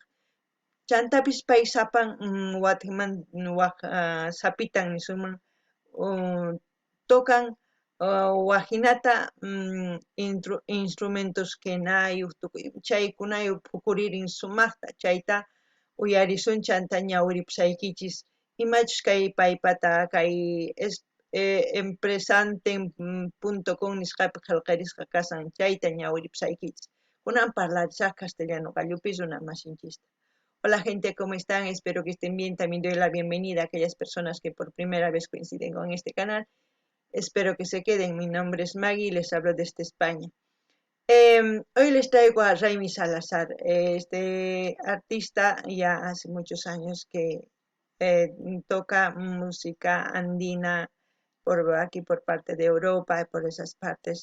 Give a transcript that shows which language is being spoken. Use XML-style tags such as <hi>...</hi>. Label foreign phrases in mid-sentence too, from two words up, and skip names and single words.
<qu>Chantapis pay sapan sapitan nisuman tocan wajinata instrumentos kenayuq chaykunayuq phukuririn sumaqta chayta uyarisun chanta ñawiripusaykichis imachus kay paypata kay empresante.com nisqapi qillqarisqa kasan chayta ñawiripusaykichis. Kunan parlarisaq castellano qallupis runa masinchista.</qu> <es>Hola gente, ¿cómo están? Espero que estén bien. También doy la bienvenida a aquellas personas que por primera vez coinciden con este canal. Espero que se queden. Mi nombre es Maggie y les hablo desde España. Hoy les traigo a Raimi Salazar. Este artista ya hace muchos años que toca música andina aquí por parte de Europa y por esas partes.</es>